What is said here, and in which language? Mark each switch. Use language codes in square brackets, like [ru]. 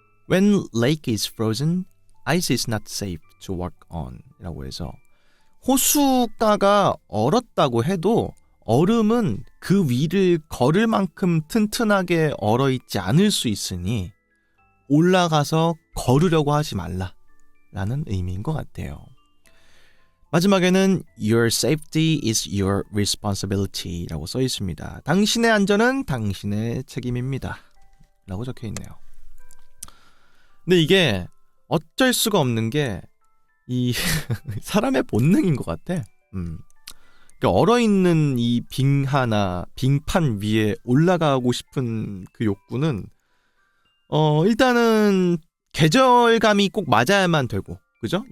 [en] When lake is frozen, ice is not safe to walk on [ko] 라고 해서 호수가가 얼었다고 해도 얼음은 그 위를 걸을 만큼 튼튼하게 얼어있지 않을 수 있으니 올라가서 걸으려고 하지 말라라는 의미인 것 같아요. 마지막에는 [en] Your safety is your responsibility [ko] 라고 써 있습니다. 당신의 안전은 당신의 책임입니다. 라고 적혀 있네요. 근데 이게 어쩔 수가 없는 게 이 사람의 본능인 것 같아. 그러니까 얼어있는 이 빙하나 빙판 위에 올라가고 싶은 그 욕구는 일단은 계절감이 꼭 맞아야만 되고, 그죠?